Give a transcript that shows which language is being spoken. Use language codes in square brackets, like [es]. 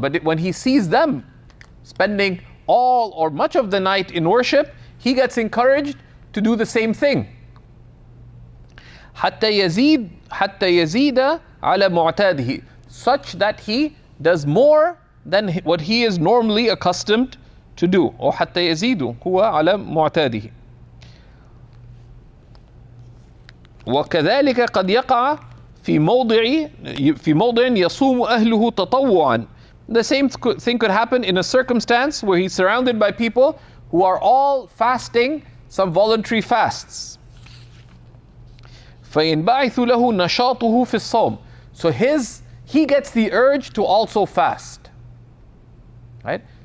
[en] But when he sees them spending all or much of the night in worship, he gets encouraged to do the same thing. [ar] حتى يزيد على معتاده, [en] such that he does more than what he is normally accustomed to do. or [ar] حتى يزيد هو على معتاده. وكذلك قد يقع في موضع يصوم أهله تطوعا [en] The same thing could happen in a circumstance where he's surrounded by people who are all fasting some voluntary fasts. [ar] فَيَنْبَعِثُ لَهُ نَشَاطُهُ فِي الصَّوْمِ. [en] So he gets the urge to also fast. Right?